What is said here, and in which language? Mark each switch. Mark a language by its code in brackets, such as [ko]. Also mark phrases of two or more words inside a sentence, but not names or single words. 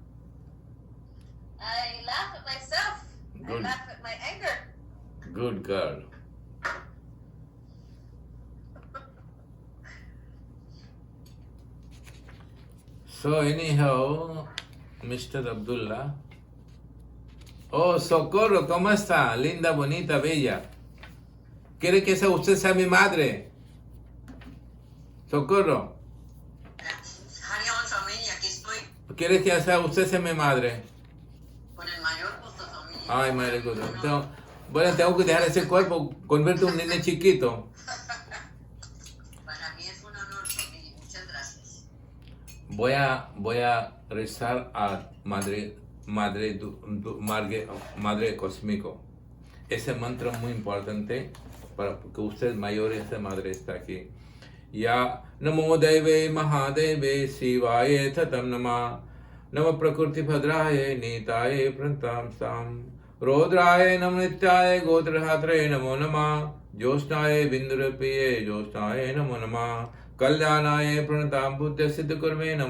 [en] I laugh at myself. Good. I laugh at my anger. Good girl. So anyhow, Mr. Abdullah. [es] Oh, Socorro, ¿cómo está? Linda, bonita, bella. ¿Quiere que usted sea mi madre? Socorro. Harion, Swamiji, aquí estoy ¿Quiere que usted sea mi madre? con el mayor gusto, Swamiji. Ay, madre gusto. Bueno, tengo que dejar ese cuerpo, convierto en un nene chiquito. Para mí es un honor, Swamiji. Muchas gracias. Voy a rezar a Madre Cósmico. Ese mantra es muy importante para que usted mayor, esta madre está aquí. [sa] Ya Namo Deve Mahadeve Sivaye Tatam Nama Nama Prakriti Bhadraye Nitaye Prantam Sam Rodraye Nam Nityaye Gotrahatre Namo Nama Josnaye Bindurapiye Josnaye Namo Nama Kalyanaye Pranatam Buddha Siddhakurme Namo